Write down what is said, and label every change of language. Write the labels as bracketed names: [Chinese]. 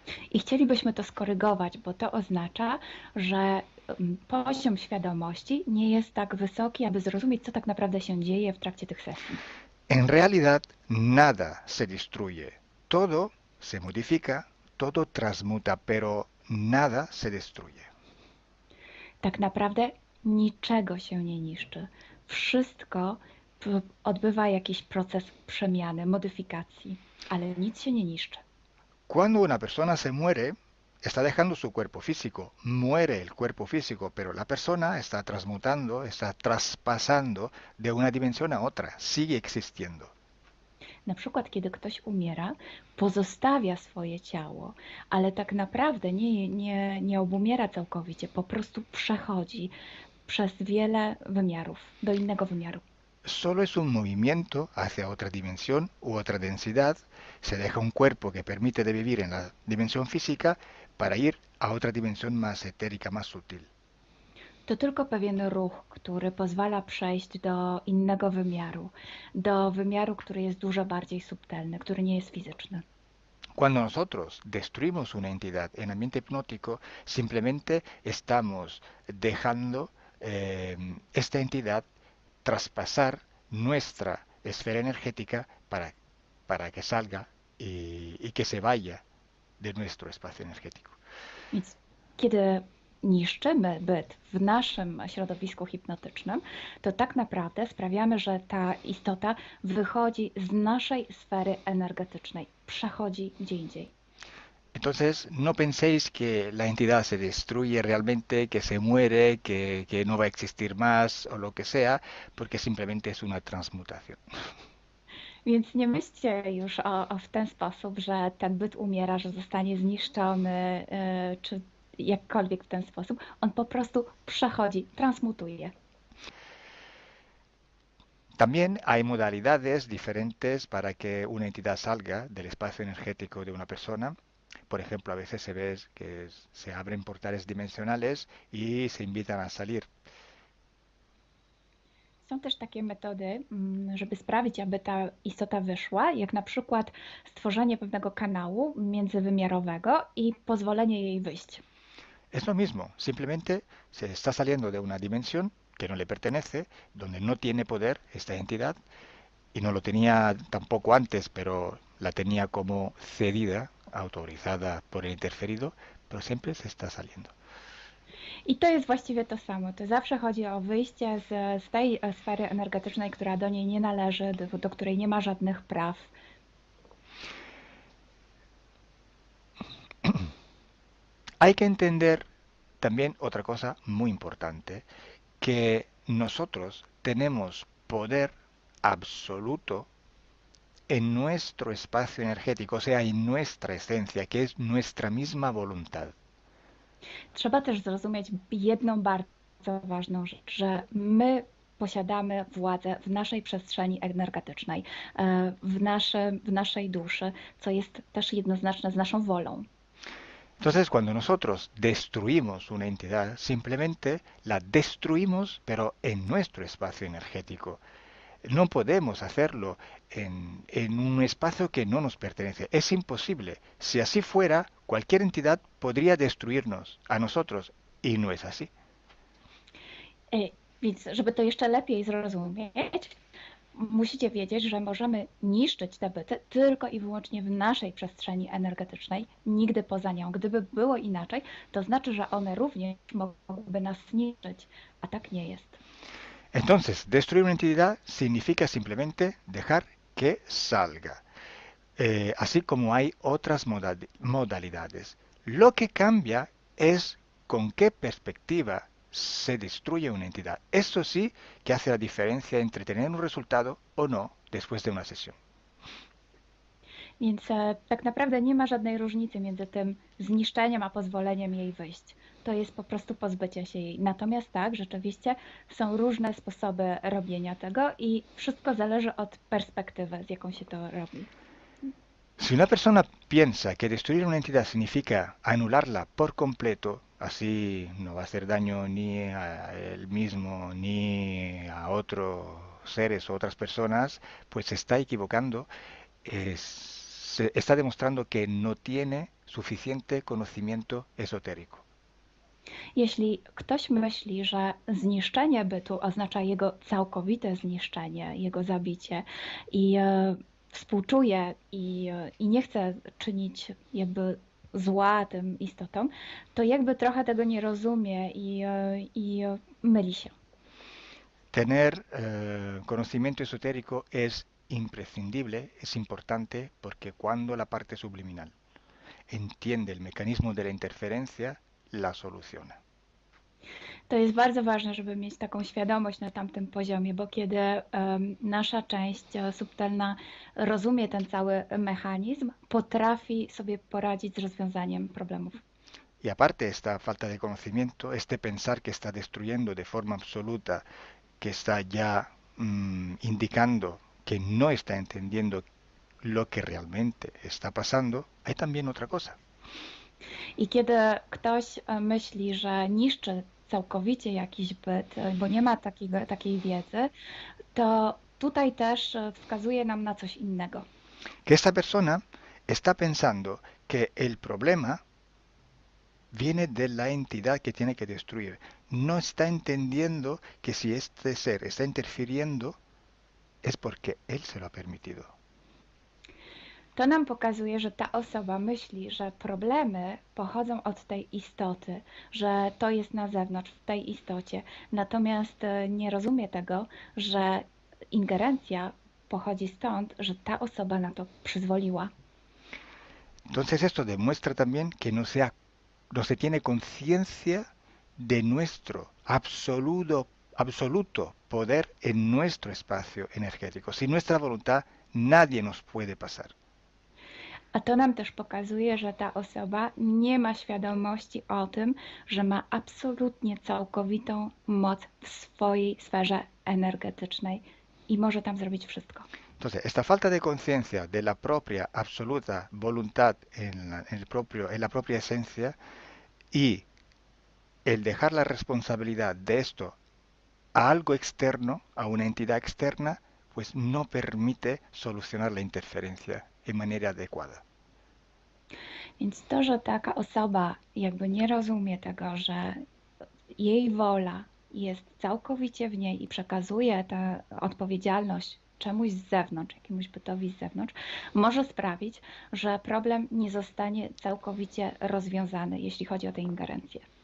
[Polish] I chcielibyśmy to skorygować, bo to oznacza, że poziom świadomości nie jest tak wysoki, aby zrozumieć, co tak naprawdę się dzieje w trakcie tych sesji. [Spanish] En realidad, nada se destruye. Todo se modifica, todo transmuta, pero nada se destruye. [Polish] Tak naprawdę niczego się nie niszczy. Wszystko odbywa jakiś proces przemiany, modyfikacji, ale nic się nie niszczy. [Spanish] Cuando una persona se muere, está dejando su cuerpo físico, muere el cuerpo físico, pero la persona está transmutando, está traspasando de una dimensión a otra, sigue existiendo. [Polish] Na przykład, kiedy ktoś umiera, pozostawia swoje ciało, ale tak naprawdę nie obumiera całkowicie, po prostu przechodzi przez wiele wymiarów, do innego wymiaru. [Spanish] Solo es un movimiento hacia otra dimensión u otra densidad, se deja un cuerpo que permite de vivir en la dimensión física para ir a otra dimensión más etérica, más sutil. [Polish] To tylko pewien ruch, który pozwala przejść do innego wymiaru, do wymiaru, który jest dużo bardziej subtelny, który nie jest fizyczny. [Spanish] Cuando nosotros destruimos una entidad en ambiente hipnótico, simplemente estamos dejando esta entidad traspasar nuestra esfera energética para que salga y que se vaya de nuestro espacio energético. [Polish] Więc kiedy niszczymy byt w naszym środowisku hipnotycznym, to tak naprawdę sprawiamy, że ta istota wychodzi z naszej sfery energetycznej, przechodzi gdzie indziej. [Spanish] Entonces, no penséis que la entidad se destruye realmente, que se muere, que no va a existir más o lo que sea, porque simplemente es una transmutación. [Polish] Więc nie myślcie już w ten sposób, że ten byt umiera, że zostanie zniszczony, czy jakkolwiek w ten sposób. On po prostu przechodzi, transmutuje. [Spanish] También hay modalidades diferentes para que una entidad salga del espacio energético de una persona. Por ejemplo, a veces se ve que se abren portales dimensionales y se invitan a salir. [Polish] Są też takie metody, żeby sprawić, aby ta istota wyszła, jak na przykład stworzenie pewnego kanału międzywymiarowego i pozwolenie jej wyjść. [Spanish] Es lo mismo, simplemente se está saliendo de una dimensión que no le pertenece, donde no tiene poder esta entidad, y no lo tenía tampoco antes, pero la tenía como cedida, autorizada por el interferido, pero siempre se está saliendo. [Polish] I to jest właściwie to samo. To zawsze chodzi o wyjście z tej sfery energetycznej, która do niej nie należy, do której nie ma żadnych praw. [Spanish] Hay que entender también otra cosa muy importante, que nosotros tenemos poder absoluto en nuestro espacio energético, o sea, en nuestra esencia, que es nuestra misma voluntad. [Polish] Trzeba też zrozumieć jedną bardzo ważną rzecz, że my posiadamy władzę w naszej przestrzeni energetycznej, w naszej duszy, co jest też jednoznaczne z naszą wolą. [Spanish] Entonces, cuando nosotros destruimos una entidad, simplemente la destruimos, pero en nuestro espacio energético. No podemos hacerlo en un espacio que no nos pertenece. Es imposible. Si así fuera, cualquier entidad podría destruirnos a nosotros y no es así. [Polish] Więc, żeby to jeszcze lepiej zrozumieć, musicie wiedzieć, że możemy niszczyć te byty tylko i wyłącznie w naszej przestrzeni energetycznej, nigdy poza nią. Gdyby było inaczej, to znaczy, że one również mogłyby nas niszczyć, a tak nie jest. [Spanish] Entonces, destruir una entidad significa simplemente dejar que salga. así como hay otras modalidades. Lo que cambia es con qué perspectiva se destruye una entidad. Eso sí que hace la diferencia entre tener un resultado o no después de una sesión. [Polish] Więc tak naprawdę nie ma żadnej różnicy między tym zniszczeniem a pozwoleniem jej wyjść. To jest po prostu pozbycie się jej. Natomiast tak, rzeczywiście są różne sposoby robienia tego i wszystko zależy od perspektywy, z jaką się to robi. [Spanish] Si una persona piensa que destruir una entidad significa anularla por completo, así no va a hacer daño ni a él mismo ni a otros seres o otras personas, pues se está equivocando, se está demostrando que no tiene suficiente conocimiento esotérico. [Polish] Jeśli ktoś myśli, że zniszczenie bytu oznacza jego całkowite zniszczenie, jego zabicie i współczuje i nie chce czynić jakby zła tym istotom, to jakby trochę tego nie rozumie i myli się. [Spanish] Tener conocimiento esotérico es imprescindible, es importante, porque cuando la parte subliminal entiende el mecanismo de la interferencia, la soluciona. [Polish] To jest bardzo ważne, żeby mieć taką świadomość na tamtym poziomie, bo kiedy nasza część subtelna rozumie ten cały mechanizm, potrafi sobie poradzić z rozwiązaniem problemów. [Spanish] Y aparte esta falta de conocimiento, este pensar que está destruyendo de forma absoluta, que está ya indicando que no está entendiendo lo que realmente está pasando, hay también otra cosa. [Polish] I kiedy ktoś myśli, że niszczy całkowicie jakiś byt, bo nie ma takiej wiedzy, to tutaj też wskazuje nam na coś innego. [Spanish] Que esta persona está pensando que el problema viene de la entidad que tiene que destruir. No está entendiendo que si este ser está interfiriendo es porque él se lo ha permitido. [Polish] To nam pokazuje, że ta osoba myśli, że problemy pochodzą od tej istoty, że to jest na zewnątrz, w tej istocie. Natomiast nie rozumie tego, że ingerencja pochodzi stąd, że ta osoba na to przyzwoliła. [Spanish] Entonces esto demuestra también que no se tiene conciencia de nuestro absoluto poder en nuestro espacio energético. Sin nuestra voluntad nadie nos puede pasar. [Polish] A to nam też pokazuje, że ta osoba nie ma świadomości o tym, że ma absolutnie całkowitą moc w swojej sferze energetycznej i może tam zrobić wszystko. [Spanish] Entonces, esta falta de conciencia de la propia absoluta voluntad en la propia esencia y el dejar la responsabilidad de esto a algo externo, a una entidad externa, pues no permite solucionar la interferencia de manera adecuada. [Polish] Więc to, że taka osoba jakby nie rozumie tego, że jej wola jest całkowicie w niej i przekazuje tę odpowiedzialność czemuś z zewnątrz, jakiemuś bytowi z zewnątrz, może sprawić, że problem nie zostanie całkowicie rozwiązany, jeśli chodzi o tę ingerencję.